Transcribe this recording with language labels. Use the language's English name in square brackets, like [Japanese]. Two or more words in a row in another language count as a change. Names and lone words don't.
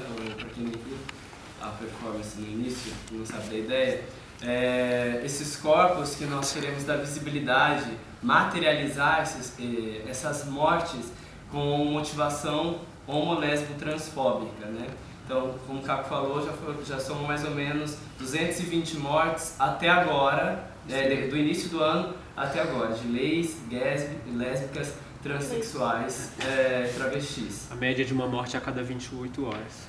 [Portuguese] ou para quem não viu a performance no início, não sabe da ideia, esses corpos que nós queremos dar visibilidade, materializar essas mortes com motivação homo-lesbo-transfóbica, né? Então, como o Caco falou, já são mais ou menos 220 mortes até agora, do início do ano até agora, de leis, lésbicas, transexuais, travestis. A média de uma morte a cada 28 horas.